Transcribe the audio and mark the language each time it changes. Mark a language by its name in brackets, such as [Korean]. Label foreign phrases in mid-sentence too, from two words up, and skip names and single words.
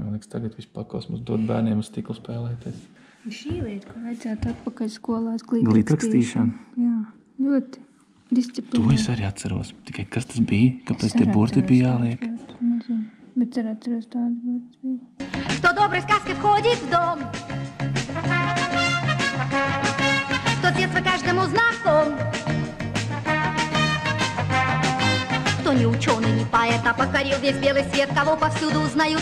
[Latvian] Man liekas, tagad vispār kosmos dod bērniem uz stiklu spēlēties. Šī lieta, ko vajadzētu atpakaļ skolās, glītrakstīšana. Jā, ļoti disciplīna. To es arī atceros. Tikai kas tas bija? Kāpēc tie burti bija jāliek? Nezinu. Bet es atceros tādu burti bija. [Russian] Кто доброй сказкой входит в дом, кто с детства каждому знаком, кто не ученый, не поэт, а покорил весь белый свет, кого повсюду узнают.